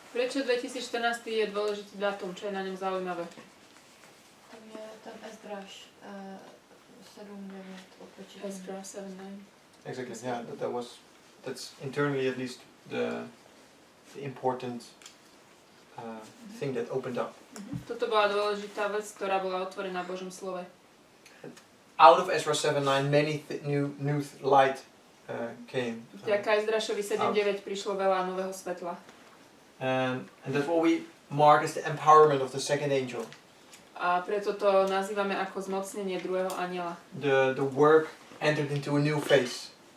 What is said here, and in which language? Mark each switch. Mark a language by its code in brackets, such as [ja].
[sk] Prečo 2014 je dôležitý dátum, čo je na ňom zaujímavé? Tam je ten Esdráž 7-9 odpočítání. [en] Ezra 7:9. Exactly. Yeah, that's internally at least the important thing that opened up. [sk] Toto bola dôležitá vec, ktorá bola otvorená v Božom slove. [en] Out of Ezra 7:9, many new light came. [sk] Vďaka Ezrašovi 7:9 prišlo veľa nového svetla. [en] And that's what we mark as the empowerment of the second angel. [sk] A preto to nazývame ako zmocnenie druhého anjela. [en] The work entered into a new phase.